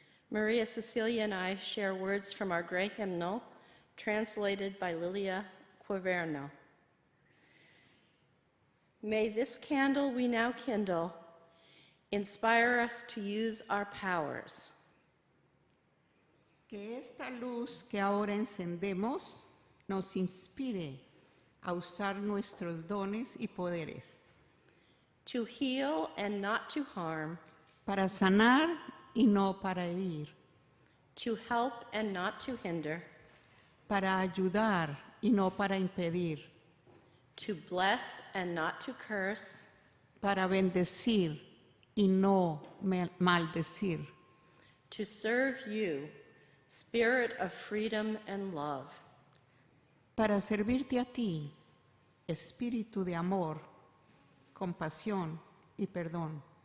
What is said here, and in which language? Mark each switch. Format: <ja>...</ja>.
<en>Maria Cecilia and I share words from our gray hymnal, translated by Lilia Quaverno. May this candle we now kindle inspire us to use our powers.</en> <es>Que esta luz que ahora encendemos nos inspire a usar nuestros dones y poderes</es> <en>To heal and not to harm,</en> <es>para sanar y no para herir,</es> <en>to help and not to hinder,</en> <es>para ayudar y no para impedir,</es> <en>to bless and not to curse,</en> <es>para bendecir y no maldecir,</es> <en>to serve you, Spirit of freedom and love.</en> <es>para servirte a ti, espíritu de amor, compasión y perdón.</es>